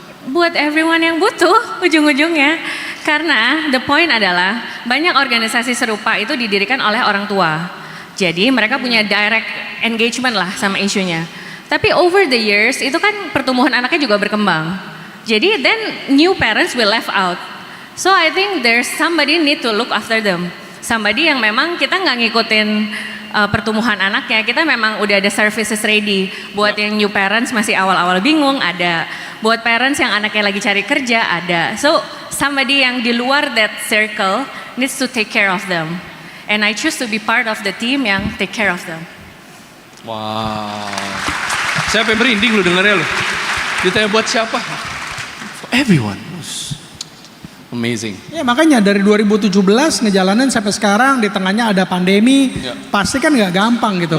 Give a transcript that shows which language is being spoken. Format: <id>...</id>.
<id>Buat everyone yang butuh ujung-ujungnya. Karena the point adalah banyak organisasi serupa itu didirikan oleh orang tua. Jadi mereka punya direct engagement lah sama isunya. Tapi</id> <en>over the years</en> <id>itu kan pertumbuhan anaknya juga berkembang.</id> <en>Jadi then new parents will left out. So I think there's somebody need to look after them.</en> <id>Somebody yang memang kita nggak ngikutin pertumbuhan anaknya, kita memang udah ada services ready. Buat yang new parents masih awal-awal bingung ada. Buat parents yang anaknya lagi cari kerja ada.</id> <en>So somebody</en> <id>yang di luar</id> <en>that circle needs to take care of them. And I choose to be part of the team yang take care of them. Wow.</en> <id>Saya sampai merinding lu dengarnya lu. Ditanya buat siapa?</id> <en>For everyone. Amazing.</en> <id>Ya makanya dari 2017 ngejalanin sampai sekarang di tengahnya ada pandemi, pasti kan nggak gampang gitu.</id>